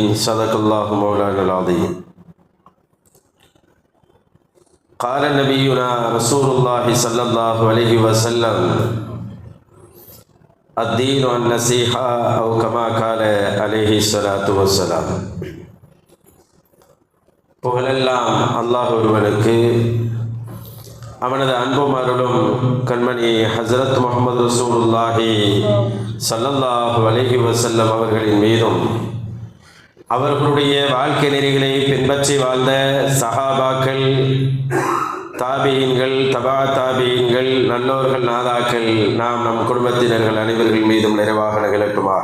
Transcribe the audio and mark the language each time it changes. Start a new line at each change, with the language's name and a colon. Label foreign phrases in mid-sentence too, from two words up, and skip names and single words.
Arabic: صدق الله مولانا العظيم. قال نبينا رسول الله صلى الله عليه وسلم: الدين النصيحة، أو كما قال عليه الصلاة والسلام.
Tamil: புகழெல்லாம் அல்லாஹ் ஒருவனுக்கு, அவனது அன்பும் அருளும் கண்மணி ஹஸ்ரத் முஹம்மது
Arabic: رسول الله صلى الله عليه وسلم
Tamil: அவர்களின் மீதும், அவர்களுடைய வாழ்க்கை நெறிகளை பின்பற்றி வாழ்ந்த சஹாபாக்கள், தாபீன்கள், தபா தாபீன்கள், நல்லோர்கள், நாதாக்கள், நம் குடும்பத்தினர்கள் அனைவர்கள் மீதும் நிறைவாக நிகழட்டுமாக.